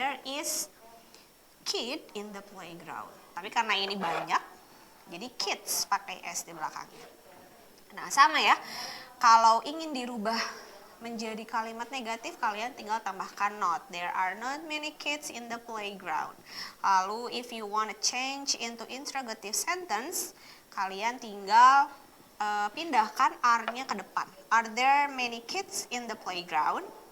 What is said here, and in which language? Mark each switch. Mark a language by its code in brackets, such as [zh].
[en] There is kid in the playground. [id] Tapi karena ini banyak jadi kids pakai s di belakangnya. Nah, sama ya. Kalau ingin dirubah menjadi kalimat negatif, kalian tinggal tambahkan not. [en] There are not many kids in the playground. [id] Lalu [en] if you want to change into interrogative sentence, [id] kalian tinggal pindahkan are-nya ke depan. [en] Are there many kids in the playground?